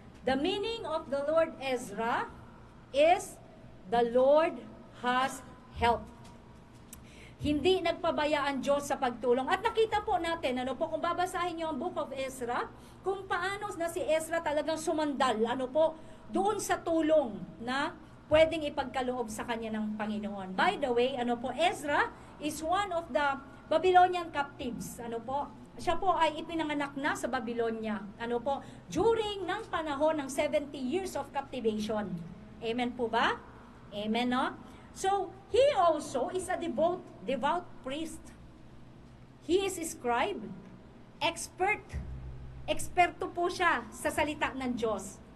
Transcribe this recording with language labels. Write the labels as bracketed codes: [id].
[en] The meaning of the Lord Ezra is the Lord has helped. [tl] Hindi nagpabaya ang Diyos sa pagtulong. At nakita po natin, ano po, kung babasahin niyo ang Book of Ezra, kung paano na si Ezra talagang sumandal, ano po, doon sa tulong na pwedeng ipagkaloob sa kanya ng Panginoon. [en] By the way, [tl] ano po, [en] Ezra is one of the Babylonian captives. [tl] Ano po, siya po ay ipinanganak na sa Babylonia. Ano po, [en] during [tl] ng panahon ng [en] 70 years of captivation. [tl] Amen po ba? Amen, no? [en] So, he also is a devout priest. He is a scribe, [tl] eksperto po siya sa salita ng Diyos.